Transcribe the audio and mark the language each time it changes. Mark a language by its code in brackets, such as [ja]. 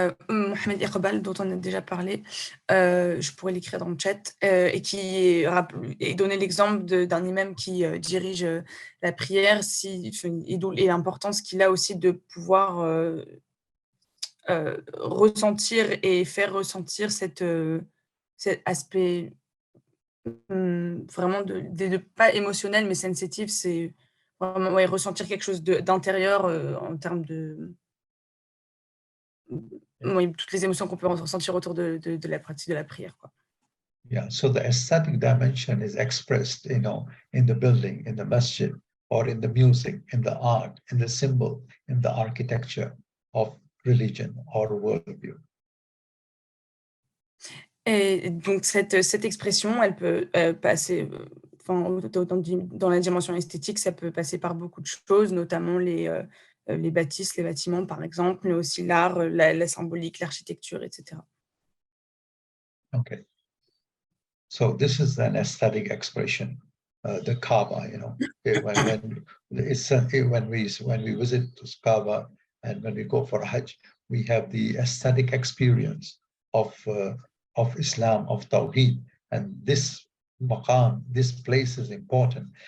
[fr] Mohamed Iqbal, dont on a déjà parlé, je pourrais l'écrire dans le chat, et qui donné l'exemple d'un imam qui dirige la prière, et l'importance qu'il a aussi de pouvoir ressentir et faire ressentir cet aspect vraiment pas émotionnel mais sensitif, c'est vraiment ressentir quelque chose d'intérieur en termes de... Oui, toutes les émotions qu'on peut ressentir autour de la pratique de la prière, quoi. [en] Yeah, so the aesthetic dimension is expressed, in the building, in the masjid, or in the music, in the art, in the symbol, in the architecture of religion or worldview. [fr] Et donc cette expression, elle peut passer dans la dimension esthétique, ça peut passer par beaucoup de choses, notamment les bâtisses, les bâtiments, par exemple, mais aussi l'art, la symbolique, l'architecture, etc. [en] Okay. So this is an aesthetic expression, the Kaaba. When we visit Kaaba and when we go for Hajj, we have the aesthetic experience of Islam, of Tawhid, and this maqam, this place is important.